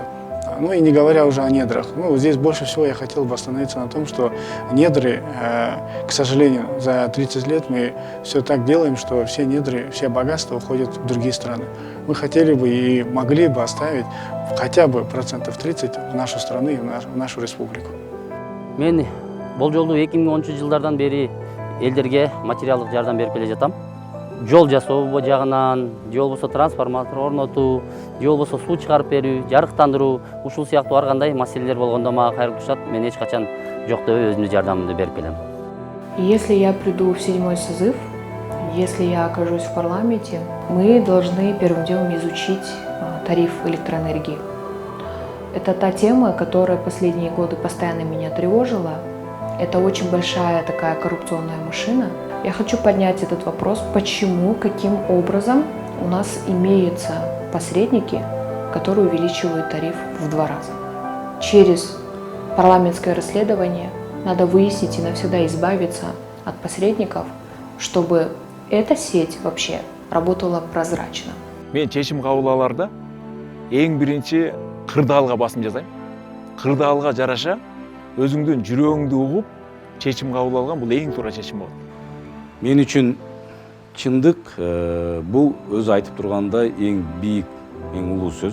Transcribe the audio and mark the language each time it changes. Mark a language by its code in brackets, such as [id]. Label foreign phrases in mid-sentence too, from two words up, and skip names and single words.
[ru] Ну и не говоря уже о недрах. Ну, здесь больше всего я хотел бы остановиться на том, что недры, к сожалению, за 30 лет мы все так делаем, что все недры, все богатства уходят в другие страны. Мы хотели бы и могли бы оставить хотя бы 30% в нашу страну и в нашу республику. [ky] Мен бул жолу 2010-жылдардан бери элдерге материалдык жардам берип келе жатам. Жол жасоо жагынан, же болбосо трансформатор орнотуу, же болбосо суу чыгарып берүү, жарыктандыруу, ушул сыяктуу ар кандай маселелер болгондо мага кайрылып турушат. Мен эч качан жок деп өзүмдүн жардамымды берип келем. [ru] Если я приду в 7-й созыв, если я окажусь в парламенте, мы должны первым делом изучить тариф электроэнергии. Это та тема, которая последние годы постоянно меня тревожила. Это очень большая такая коррупционная машина. Я хочу поднять этот вопрос, почему, каким образом у нас имеются посредники, которые увеличивают тариф в 2 раза. Через парламентское расследование надо выяснить и навсегда избавиться от посредников, чтобы эта сеть вообще работала прозрачно. [ky] Мен чечим кабыл аларда эң биринчи кырдаалга басым жасайм. Кырдаалга жараша өзүңдүн жүрөгүңдү угуп чечим кабыл алган бул эң туура чечим болот. Мен үчүн чындык бул өзү айтып тургандай эң бийик, эң улуу сөз.